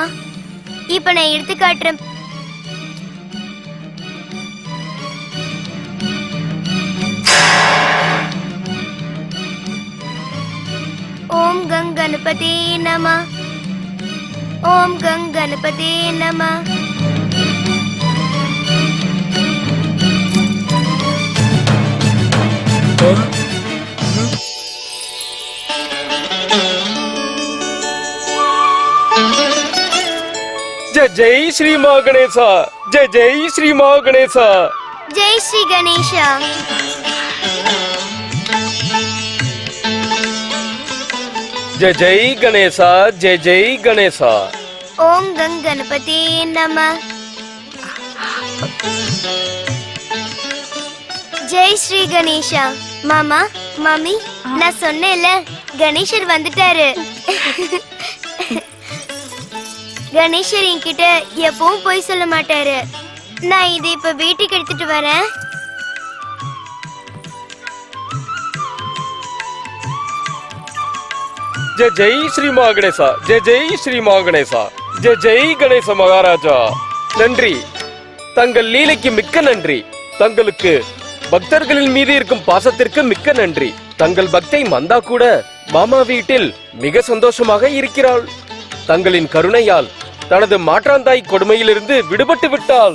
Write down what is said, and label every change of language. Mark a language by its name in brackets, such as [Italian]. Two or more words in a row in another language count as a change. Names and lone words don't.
[Tamil] இப்ப நான் எடுத்து காட்டுறேன். [Sanskrit] ॐ गं गणपति नम. ॐ गं गणपति नम. [Hindi] जय जय श्री मां गणेशा, जय जय श्री मां गणेशा. जय श्री गणेशा. जय जय गणेशा, जय जय गणेशा. [Sanskrit] ॐ गं गणपति नम. [Hindi] जय श्री गणेशा. [Tamil] மாமா, மாமி, நான் சொன்னேன்ல, கணேசர் வந்துட்டாரு. கணேசர் என்கிட்ட எப்பவும் போய் சொல்ல மாட்டாரு. நான் இதை இப்ப வீட்டுக்கு எடுத்துட்டு வரேன். [Hindi] जय जय श्री मां गणेशा, जय जय श्री मां गणेशा. जय जय गणेश [Tamil] மகாராஜா. நன்றி, தங்கள் லீலைக்கு மிக்க நன்றி. தங்களுக்கு பக்தர்களின் மீது இருக்கும் பாசத்திற்கு மிக்க நன்றி. தங்கள் பக்தை மந்தா கூட மாமா வீட்டில் மிக சந்தோஷமாக இருக்கிறாள். தங்களின் கருணையால் தனது மாற்றாந்தாய் கொடுமையிலிருந்து விடுபட்டு விட்டாள்.